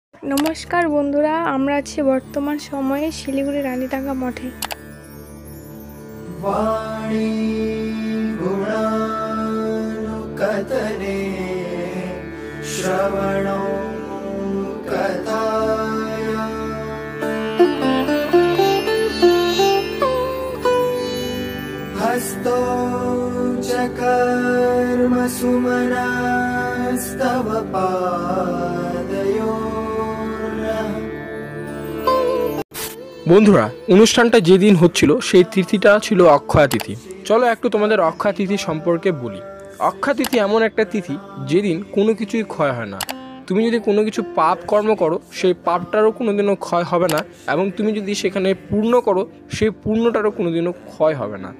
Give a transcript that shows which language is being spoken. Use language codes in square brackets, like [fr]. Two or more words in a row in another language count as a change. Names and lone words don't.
[bn] নমস্কার বন্ধুরা, আমরা আছি বর্তমান সময়ে শিলিগুড়ি রানীডাঙ্গা মঠে। [sa] वाणी गुणानुकथने श्रवणो कथाया हस्तो च कर्मसुमनास्तव पादयोर्नः। [bn] বন্ধুরা, অনুষ্ঠানটা যেদিন হচ্ছিল সেই তিথিটা ছিল অক্ষয় তিথি। চলো একটু তোমাদের অক্ষয় তিথি সম্পর্কে বলি। অক্ষয় তিথি এমন একটা তিথি যেদিন কোনো কিছুই ক্ষয় হয় না। তুমি যদি কোনো কিছু পাপ কর্ম করো, সেই পাপটারও কোনোদিনও ক্ষয় হবে না, এবং তুমি যদি সেখানে পূর্ণ করো, সেই পূর্ণটারও কোনোদিনও ক্ষয় হবে না।